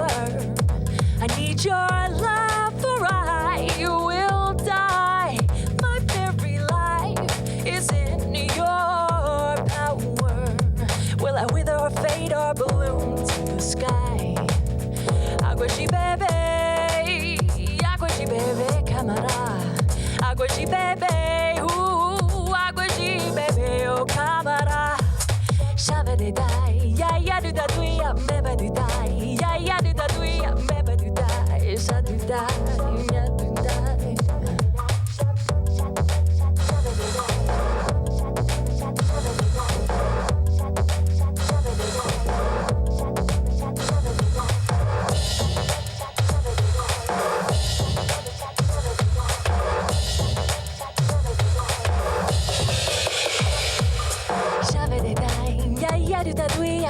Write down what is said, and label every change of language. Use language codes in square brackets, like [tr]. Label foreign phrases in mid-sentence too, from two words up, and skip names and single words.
[en] I need your love or I will die. My very life is in your power. Will I wither or fade or balloon to the sky? [pt] Água de beber, camará. Água de beber, água de beber, oh camará. Shava de die, ya do da do ya, beba do die, ya do da do ya, beba do die, sha do die, ya do die. Ya do da do ya,